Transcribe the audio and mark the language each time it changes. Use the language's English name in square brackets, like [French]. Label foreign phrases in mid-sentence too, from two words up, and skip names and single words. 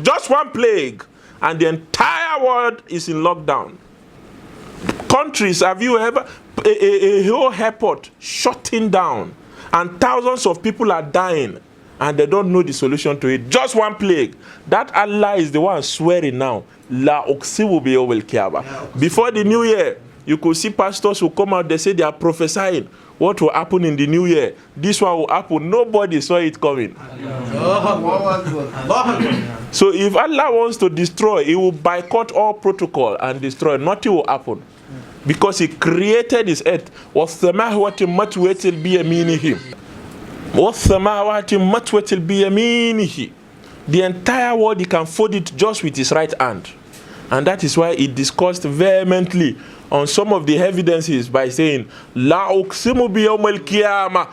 [English] Just one plague, and the entire world is in lockdown. Countries, have you ever, a whole airport shutting down, and thousands of people are dying, and they don't know the solution to it. Just one plague. That Allah is the one swearing now. [Arabic] لا أقسم بيوم القيامة. [English] Before the new year, you could see pastors who come out, they say they are prophesying what will happen in the new year. This one will happen. Nobody saw it coming. So if Allah wants to destroy, He will boycott all protocol and destroy. Nothing will happen. Because He created His earth. [Arabic] وَالسَّمَاوَاتِ مَطْوِيَةً بِيَمِينِهِ. وَالسَّمَاوَاتِ مَطْوِيَةً بِيَمِينِهِ. [English] The entire world, He can fold it just with His right hand. And that is why He discussed vehemently on some of the evidences by saying, [Arabic] لا أقسم بيوم القيامة.